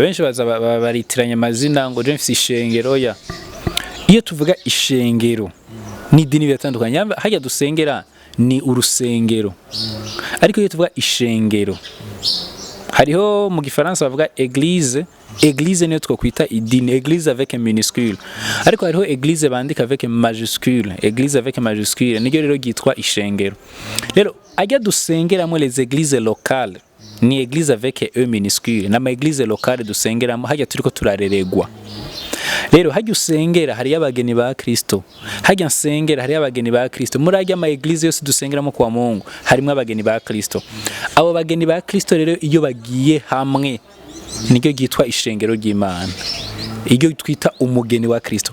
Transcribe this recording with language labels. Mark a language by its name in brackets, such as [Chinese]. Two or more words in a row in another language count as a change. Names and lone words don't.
[Rundi] Benshi baza baritiranya amazina ngo je mfise ishengero ya. Iyo tuvuga ishengero n'idini biratandukanye. Hajya dusengera ni urusengero. Ariko iyo tuvuga ishengero, hariho mu gifaransa bavuga église. Église niyo twakwita idini, [French] église avec un minuscule. [Rundi] Ariko hariho église bandika [French] avec majuscule, église avec majuscule, [Rundi] niryo rero gitwa ishengero. Rero ajya dusengeramo [French] les églises locales [Rundi] ni [French] église avec e minuscule, [Rundi] na ma [French] église locale [Rundi] dusengeramo hajya turiko turareregwa. Rero hajya usengera hari abageni ba Kristo, hajya nsengera hari abageni ba Kristo. Muri ajya ama église yose dusengeramo [Swahili] kwa Mungu [Rundi] harimo abageni ba Kristo. Abo bageni ba Kristo rero iyo bagiye hamwe niryo gitwa ishengero ry'Imana, iryo twita umugeni wa Kristo.